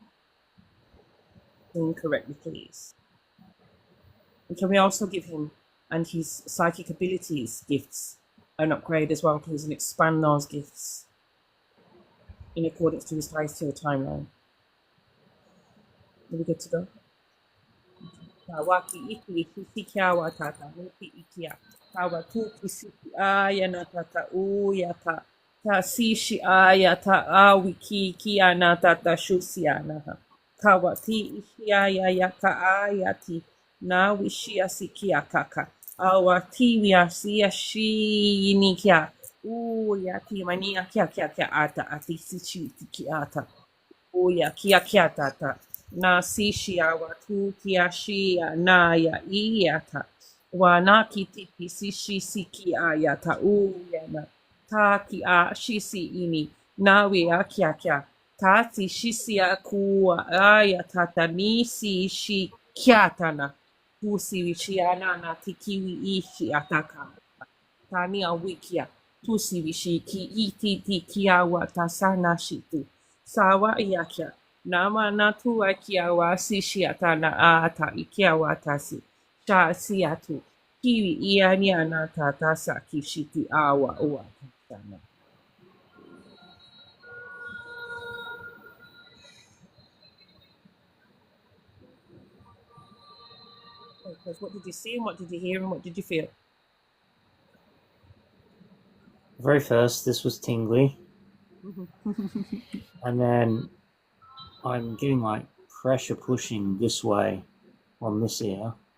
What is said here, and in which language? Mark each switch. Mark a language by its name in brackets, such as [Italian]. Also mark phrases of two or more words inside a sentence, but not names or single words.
[English] Sing correctly, please. And can we also give him and his psychic abilities gifts an upgrade as well, please, and expand those gifts in accordance to his highest tier timeline? Are we good to go? Waki iki sikia watata nuki ikia kawa tuki siki aya natata uyata ta sishi aya ta awiki kia natata shusia kawa ti ishi aya yaka ayati na wishia sikia kaka awa ti wia sia shi nikia uyati mania kia ata ati sishi tiki ata uya kia tata na sishia watu kiashia na ya iyata wana kitiki sishi siki ayata uyana taki a shisi ini nawe akia tati shisia kuwa ayata tanisi shi kiatana tusi wishiana na tikiwi ishi ataka tani a wikia tusi wishi ki iti kiawa tasana shitu sawa yakia nama natu akia wa sishiata na ata ikia wa tasi sha siatu kiwi iani anata tasa kishiti awa ua tasana. Because what did you see and what did you hear and what did you feel? Very first, this was tingly, and then I'm getting like pressure pushing this way on this ear.